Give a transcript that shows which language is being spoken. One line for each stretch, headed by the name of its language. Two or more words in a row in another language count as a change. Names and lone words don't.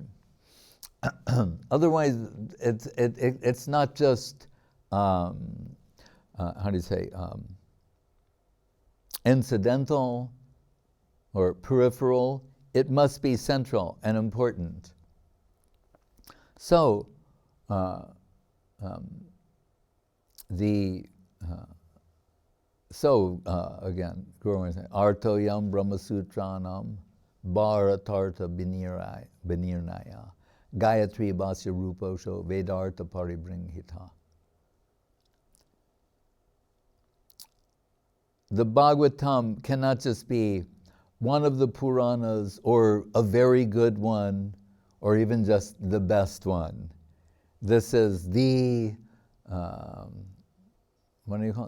English: Otherwise, it's not just, how do you say, incidental or peripheral. It must be central and important. So, again, Guru was saying,
Sanskrit: Artoyam Brahmasutranam Bharatartha Binirnaya Gayatri Basya Ruposho Vedartha Paribringhita.
English: The Bhagavatam cannot just be one of the Puranas or a very good one or even just the best one. This is the what do you call it?